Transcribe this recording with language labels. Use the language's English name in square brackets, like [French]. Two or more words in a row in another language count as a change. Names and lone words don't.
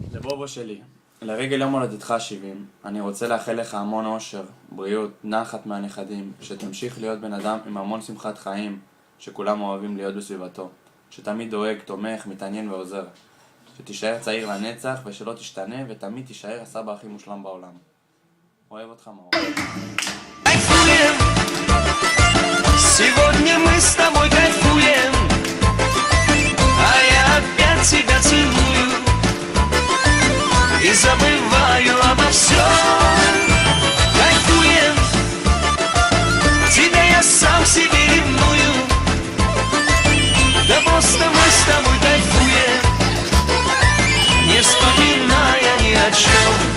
[Hebrew] לבובו שלי, לרגל יום הולדתך 70, אני רוצה לאחל לך המון אושר, בריאות, נחת מהנכדים, שתמשיך להיות בן אדם עם המון שמחת חיים, שכולם אוהבים להיות בסביבתו, שתמיד דואג, תומך, מתעניין ועוזר, שתישאר צעיר לנצח ושלא תשתנה ותמיד תישאר הסבא הכי מושלם בעולם. אוהב אותך מאוד. [Russian] Сегодня мы с тобой кайфуем, а я опять тебя целую и забываю обо всем. Кайфуем, тебя я сам себе ревную, да просто мы с тобой кайфуем, не вспоминая ни о чем.